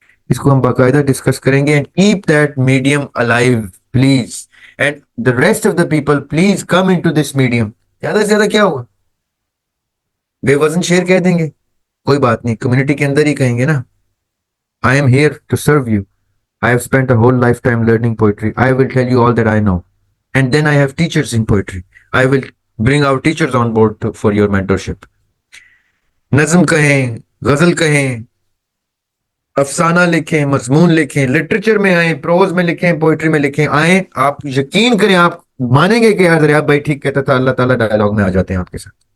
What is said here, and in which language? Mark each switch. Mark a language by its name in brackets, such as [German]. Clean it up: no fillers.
[Urdu] اس کو ہم باقاعدہ ڈسکس کریں گے. [English] And keep that medium alive please, and the rest of the people please come into this medium. [Urdu] زیادہ سے زیادہ کیا ہوگا، بے وزن شعر کہہ دیں گے، کوئی بات نہیں، کمیونٹی کے اندر ہی کہیں گے نا. [English] I am here to serve you. I have spent a whole lifetime learning poetry. I will tell you all that I know. And then I have teachers in poetry. I will bring our teachers on board for your mentorship. [Urdu] نظم کہیں، غزل کہیں، افسانہ لکھیں، مضمون لکھیں، literature میں آئیں، pros میں لکھیں، پوئٹری میں لکھیں، آئیں. آپ یقین کریں، آپ مانیں گے کہ یار دریاب بھائی ٹھیک کہتا تھا، اللہ تعالیٰ ڈائلاگ میں آ جاتے ہیں آپ کے ساتھ.